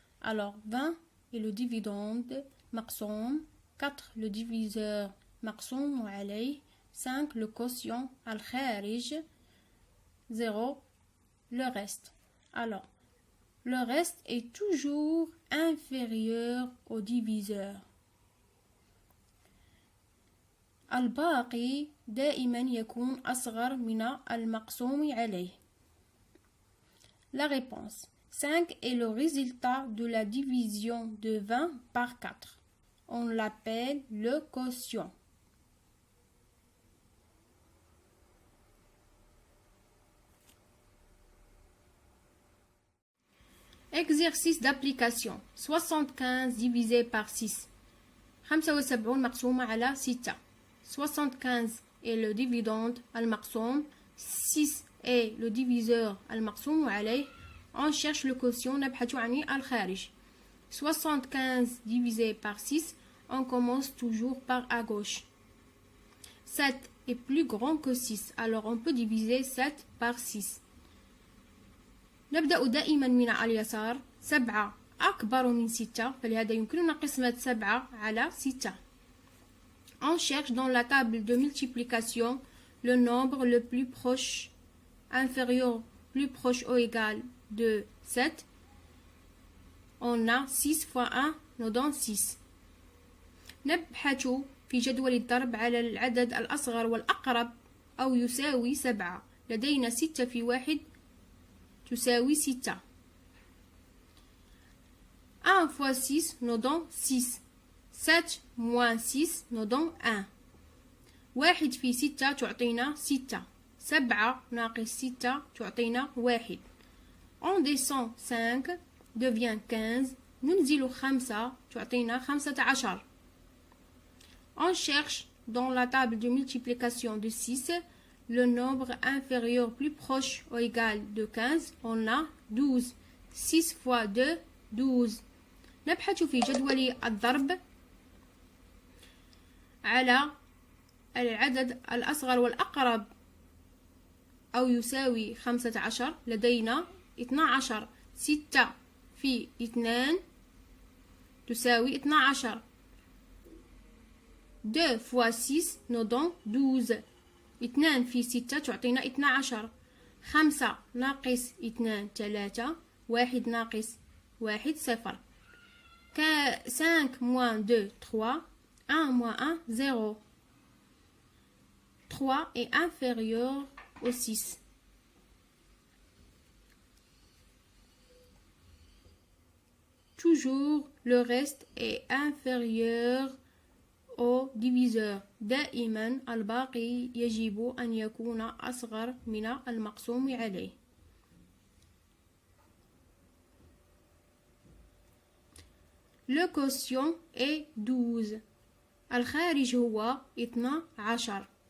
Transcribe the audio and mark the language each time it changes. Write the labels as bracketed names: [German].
[French] Alors 20 est le dividende مقسوم، 4 le diviseur مقسوم عليه، 5 le quotient الخارج، 0 le reste. Alors, le reste est toujours inférieur au diviseur. [Arabic] الباقي دائما يكون أصغر من المقسوم عليه. [French] La réponse. 5 est le résultat de la division de 20 par 4. On l'appelle le quotient. Exercice d'application. 75 divisé par 6. [Arabic] 75 مقسومة على 6. [French] 75 est le dividende المقسوم. 6 est le diviseur المقسوم عليه. On cherche le quotient [Arabic] نبحث عن الخارج. [French] 75 divisé par 6. On commence toujours par à gauche. 7 est plus grand que 6. Alors on peut diviser 7 par 6. [Arabic] نبدأ دائما من اليسار. 7 أكبر من 6 فلهذا يمكننا قسمة 7 على 6. [French] On cherche dans la table de multiplication le nombre le plus proche, inférieur, plus proche ou égal de 7. On a 6 fois 1 nous donne 6. [Arabic] نبحث في جدول الضرب على العدد الأصغر والأقرب أو يساوي 7. لدينا 6 في 1 تساوي 6. [French] 1 fois 6 nous donne 6. 7 moins 6 nous donne 1. [Arabic] 1 في 6 تعطينا 6. 7 ناقص 6 تعطينا 1. [French] On descend 5 devient 15. [Arabic] ننزل 5 تعطينا 15. [French] On cherche dans la table de multiplication de 6 le nombre inférieur plus proche ou égal de 15. On a 12. 6 fois 2 12. [Arabic] نبحث في جدول الضرب على العدد الأصغر والأقرب أو يساوي 15. لدينا 12. 6 في 2 تساوي 12. [French] 2 fois 6 nous donne 12. [Arabic] 2 في 6 تعطينا 12. 5 ناقص 2 3. 1 ناقص 1 0. [French] 5 moins 2 3. 1 moins 1 0. 3 est inférieur au 6. Toujours le reste est inférieur au diviseur. [Arabic] دائما الباقي يجب أن يكون أصغر من المقسوم عليه. [French] Le quotient est 12. [Arabic] الخارج هو 12.